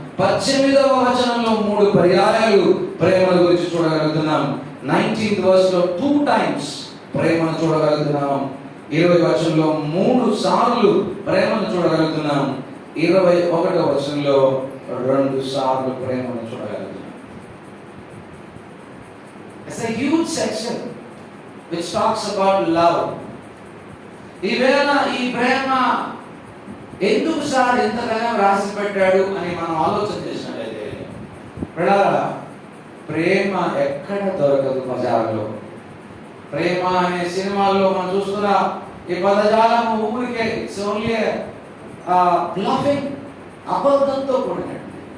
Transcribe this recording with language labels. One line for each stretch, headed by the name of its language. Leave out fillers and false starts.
Telugu: 18వ వచనంలో 3 పర్యాయాలు ప్రేమ గురించి చూడగలుగుతున్నాం. 19th verse లో 2 times ప్రేమను చూడగలుగుతున్నాం. 20వ వచనంలో 3 సార్లు ప్రేమను చూడగలుగుతున్నాం. 21వ వచనంలో 2 సార్లు ప్రేమను చూడగలుగుతున్నాం.
English: It's a huge section which talks about love.
Telugu: ఈవేళ ఈ ప్రేమ ఎందుకు సార్ ఎంతగానో రాసి పెట్టాడు అని మనం ఆలోచన చేసినట్లయితే, ప్రేమ ఎక్కడ దొరకదు బజార్లో. ప్రేమ అనే సినిమాల్లో మనం చూస్తున్న ఈ పదజాలం ఊరికే
English: it's only bluffing,
Telugu: అబద్ధంతో కూడినట్టు.